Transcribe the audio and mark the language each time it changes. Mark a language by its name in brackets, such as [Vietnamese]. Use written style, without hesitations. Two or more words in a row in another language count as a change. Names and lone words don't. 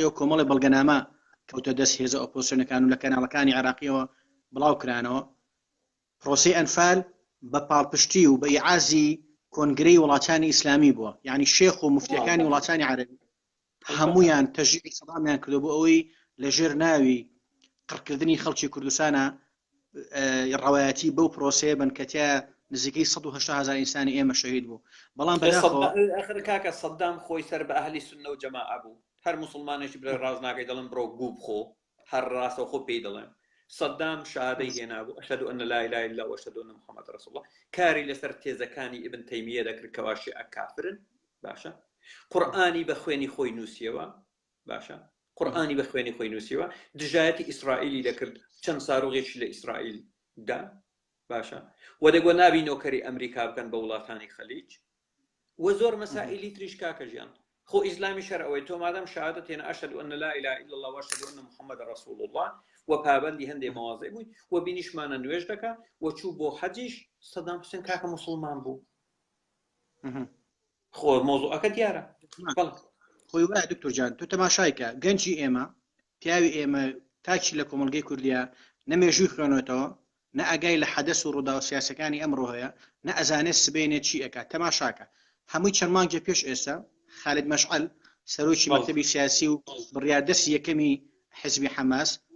[Central Kurdish] و کۆمەڵی بەڵگەنامە کەوتە دەست هێزە ئۆپۆزیسیۆنەکان و لە کەناڵەکانی عێراقیەوە بڵاو کرانەوە پرۆسی ئەنفال بە پاڵپشتی و بە ئیعازی کۆنگرەی وڵاتانی ئیسلامی بووە یعنی شێخ و مفتیەکانی وڵاتانی عەرەبی هەمویان تەشجیعی سەدامیان کردو بۆ ئەوەی لەژێر ناوی قڕکردنی خەڵکی کوردستانە ڕەوایەتی بەو پرۆسەیە بن کە تیا نزیکەی 180,000 ئینسانی ئێمە شەهید بوو بەڵام ئەخر کاکە سەدام خۆی سەر بە ئەهلی سوننە و جەماعە بوو هەر موسڵمانێکی بڵێ ڕاز ناکەی دەڵێن بڕۆ گوو بخۆ هەر ڕاستە خۆ پێی دەڵێن سەدام شهادەی هێنابوو [Arabic] ئەشهەدو ئەن لا إله إلا الله وأشهد أن محمد رسول الله [Central Kurdish] کاری لەسەر تێزەکانی ئیبن تەیمیە دەکرد کەوا شیعە کافرن باشە قورئانی بە خوێنی خۆی نووسیەوە باشە قورئانی بە خوێنی خۆی نووسیەوە دژایەتی ئیسرائیلی دەکرد چەند ساروغێکی لە ئیسرائیل دا باشە و دەگوە نابی نۆکەری ئەمریکا بکەن بە وڵاتانی خەلیج و زۆر مەسائلی تریش کاکە ژیان خۆ ئیسلامی شەر ئەوەی تۆ مادام شهادەت هێنا [Arabic] ئەشهد أن لا إله إلا الله وأشهد أن محمد رسول الله [Central Kurdish] و پابندی هەندێک مەواضع بووی و بینیشمانە نوێژ دەکا و چوو بۆ حەجیش سەدام حوسێن کاکە موسڵمان بوو خۆ مۆزوعەکە دیارە خۆی وایە دکتۆر جان تۆ تەماشایکە گەنجی ئێمە پیاوی ئێمە تاچی لە کۆمەلگەی کوردیا نەمێژووی خوێنێتەوە نە ئەگای لە حەدەس و ڕوودا و سیاسەکانی ئەمڕۆ هەیە نە ئەزانێت سبێنێت چی ئەکات تەماشاکە هەمووی چەند مانگێ پێش ئێستا خالد مەشعەل سەرۆکی مەکتەبی سیاسی و بڕیاردەستی یەکەمی حزبی حەماس